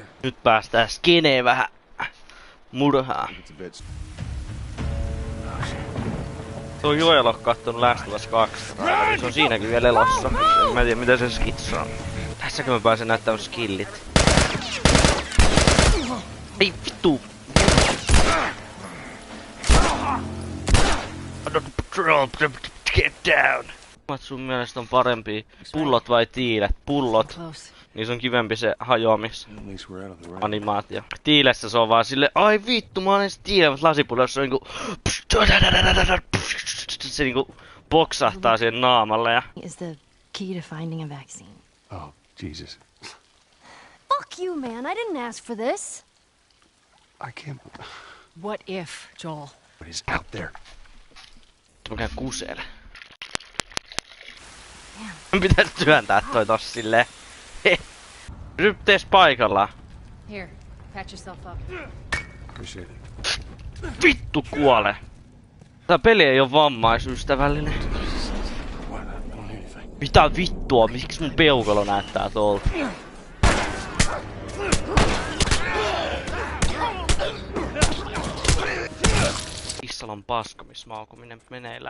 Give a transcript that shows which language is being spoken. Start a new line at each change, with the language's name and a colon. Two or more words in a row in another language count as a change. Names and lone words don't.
Finnish: Nyt päästään skeneen vähän murhaan. Tuo Joel on kattonut Last of Us 2. Se on siinäkin vielä elossa. Mä en tiedä mitä se skitsaa. Tässäkö mä pääsen näyttämään skillit? Ei vittu!
English: Get down!
Finnish: Kummat sun mielestä on parempi? Pullot vai tiilet? Pullot. Niissä on kivempi se hajoamisanimaatio. Tiilessä se on vaan sille, ai vittu mä olen tiilä, mutta lasipullossa on niinku se niinku boksahtaa siihen naamalle ja
English: Is the key to finding a vaccine. Oh, Jesus. Fuck you, man. I didn't ask for this. I can't. What if, Joel? What is out there?
Finnish: Mä käyn kuseelle. Pitäis työntää toi tossa silleen. Ryptees paikallaan.
English: Here, patch yourself up. Appreciate it.
Finnish: Vittu kuole! Tää peli ei oo vammaisystävällinen. Mitä vittua? Miksi mun peukalo näyttää tuolta? Issalon paskomismaukuminen meneillään.